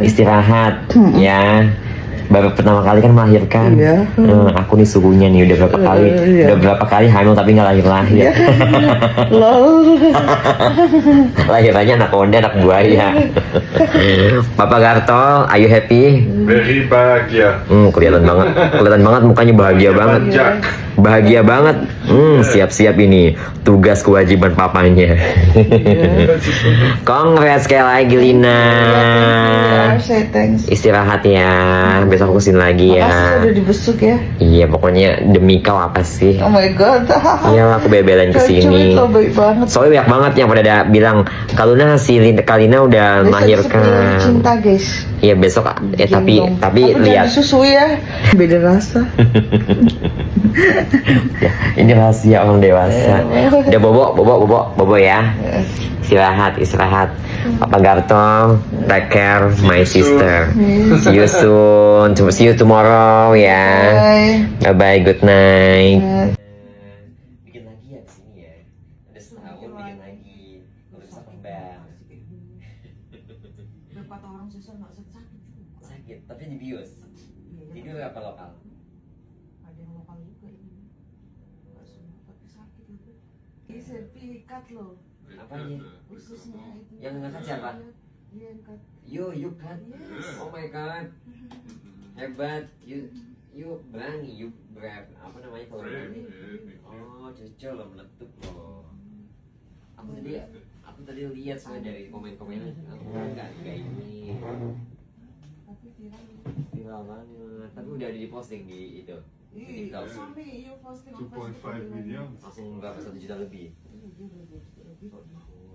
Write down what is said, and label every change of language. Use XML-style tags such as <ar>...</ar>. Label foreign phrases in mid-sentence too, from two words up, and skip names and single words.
<id>istirahat ya. Baru pertama kali kan melahirkan. Iya. Aku nih suhunya nih udah berapa kali, Iya. udah berapa kali hamil tapi nggak lahir-lahir. Iya. Lol. Lahirannya anak onde, anak buaya. Papa Garto,</id> <en>are you happy?</en> <id>Very bahagia. Kelihatan banget mukanya bahagia banget. Jack. Bahagia banget. Siap-siap ini tugas kewajiban papanya. Congrats sekali lagi Lina. Saya thanks. Istirahat ya. Besok aku kesini lagi ya. Makasih udah dibesuk ya. Iya, pokoknya demi kau apa sih?</id> <en>Oh my god.</en> <id>Iya, aku bebelain kesini. Lo baik banget. Soalnya banyak banget yang pada bilang Kaluna Kalina udah Besok melahirkan. seperti cinta guys. Iya besok ya tapi Aku lihat jangan disusui ya. Beda rasa. ya, ini rahasia orang dewasa. Udah bobo ya. Istirahat.</id> <en>Papa Garto, take care my sister. See you soon. See you tomorrow ya. Bye. Bye, good night.</en> <id>Bikin lagi ya di sini ya. Udah setahun bikin lagi. Udah bisa kembang. Udah 4 orang susah nggak sakit juga. Sakit, tapi dibius. Tidur apa lokal? Ada yang lokal juga ini. Nggak semua tapi sakit itu. Ini sertifikat loh. Apanya? Khususnya itu. Yang ngangkat siapa? Iya angkat.</id> <en>You cut. Yes. Oh my god. Hebat. You berani, you brave.</en> <id>Apa namanya kalau berani? Oh, cocok loh, meletup loh. Aku tadi lihat soalnya dari komen-komennya. Aku nggak ini. Tapi viral. Viral banget. Tapi udah di posting di itu. Di Iya, TikTok. suami,</id> <en>you posting on 2.5 million.</en> <id>Langsung berapa 1 juta lebih. Iya, dia udah 2 juta lebih kok.</id>